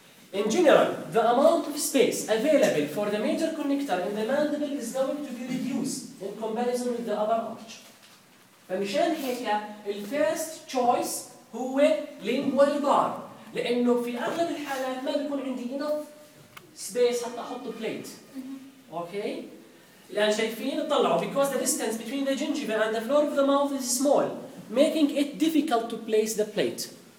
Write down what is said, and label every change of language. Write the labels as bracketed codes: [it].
[en] In general, the amount of space available for the major connector in the mandible is going to be reduced in comparison with the other arch. [ar] فمشان هيك [en] the first choice [ar] هو [en] lingual bar. [ar] لأنه في أغلب الحالات ما بيكون عندي [en] enough space [ar] حتى أحط plate. [en] Okay. [ar] لأن شايفين طلعوا [en] because the distance between the gingiva and the floor of the mouth is small, making it difficult to place the plate.